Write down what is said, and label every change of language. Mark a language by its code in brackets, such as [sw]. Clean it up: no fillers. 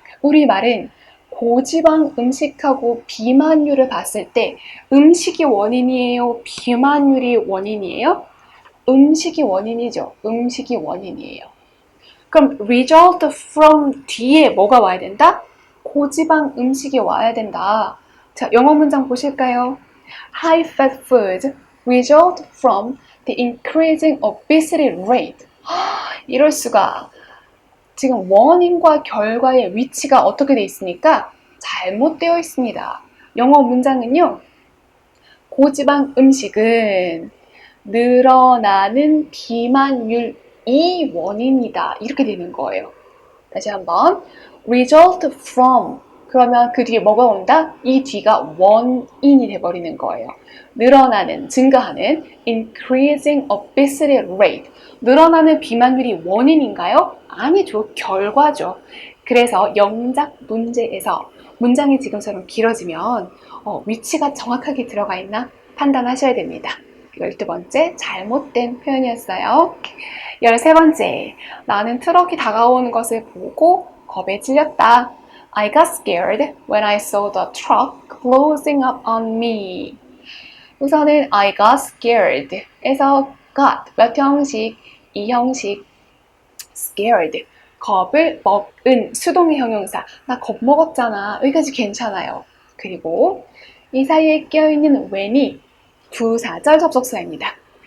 [ko] 우리 말은 고지방 음식하고 비만율을 봤을 때 음식이 원인이에요? 비만율이 원인이에요? 음식이 원인이죠. 음식이 원인이에요. 그럼 result from 뒤에 뭐가 와야 된다? 고지방 음식이 와야 된다. 자, 영어 문장 보실까요? [en] High fat food result from the increasing obesity rate. [ko] 이럴 수가. 지금 원인과 결과의 위치가 어떻게 되어 있습니까? 잘못되어 있습니다. 영어 문장은요. 고지방 음식은 늘어나는 비만율이 원인이다. 이렇게 되는 거예요. 다시 한번 result from 그러면 그 뒤에 뭐가 온다? 이 뒤가 원인이 돼버리는 거예요. 늘어나는, 증가하는 increasing obesity rate 늘어나는 비만율이 원인인가요? 아니죠. 결과죠. 그래서 영작 문제에서 문장이 지금처럼 길어지면 위치가 정확하게 들어가 있나 판단하셔야 됩니다. 12번째 잘못된 표현이었어요. 13번째 나는 트럭이 다가오는 것을 보고 겁에 질렸다. [en] I got scared when I saw the truck closing up on me. [ko] 우선은 I got scared 에서 got 몇 형식? 이 형식 scared 겁을 먹은 수동의 형용사 나 겁먹었잖아 여기까지 괜찮아요. 그리고 이 사이에 껴있는 when이 부사절 접속사입니다.